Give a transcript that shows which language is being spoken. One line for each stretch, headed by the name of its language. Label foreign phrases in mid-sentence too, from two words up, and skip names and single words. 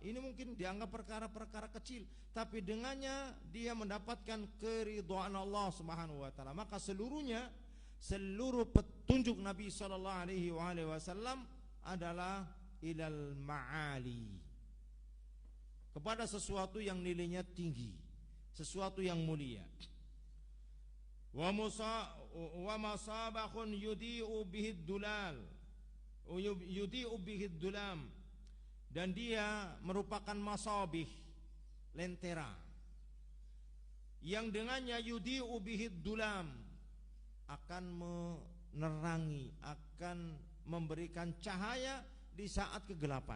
Indonesian: Ini mungkin dianggap perkara-perkara kecil, tapi dengannya dia mendapatkan keridhaan Allah
Arabic: سبحانه وتعالى.
Indonesian: Maka seluruhnya, seluruh petunjuk Nabi
Arabic: صلى الله عليه وسلم
Indonesian: adalah
Arabic: إلى المعالي,
Indonesian: kepada sesuatu yang nilainya tinggi, sesuatu yang mulia.
Arabic: ومصابيح يضيء به الظلام، يضيء به الظلام,
Indonesian: dan dia merupakan masabih, lentera, yang dengannya
Arabic: يضيء به الظلام,
Indonesian: akan menerangi, akan memberikan cahaya di saat kegelapan.